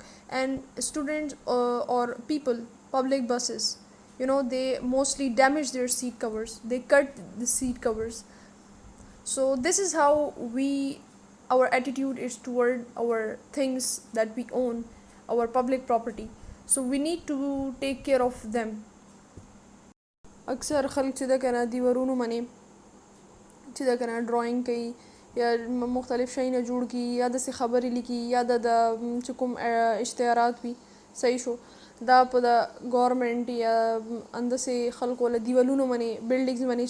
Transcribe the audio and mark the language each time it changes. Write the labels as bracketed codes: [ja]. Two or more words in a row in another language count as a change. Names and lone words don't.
[en] And students or people, public buses, they mostly damage their seat covers, they cut the seat covers. So this is how our attitude is toward our things that we own, our public property. So we need to take care of them. [ps] اکثر خلک چې د کنه دیوارونو باندې چې د کنه ډراینګ کوي یا مختلف شیونه جوړ کی یا د څه خبرې لیکي یا د چې کوم اشتهارات وي صحیح شو دا په د گورنمنت یا اندسې خلکو له دیوالونو باندې بلډینګز باندې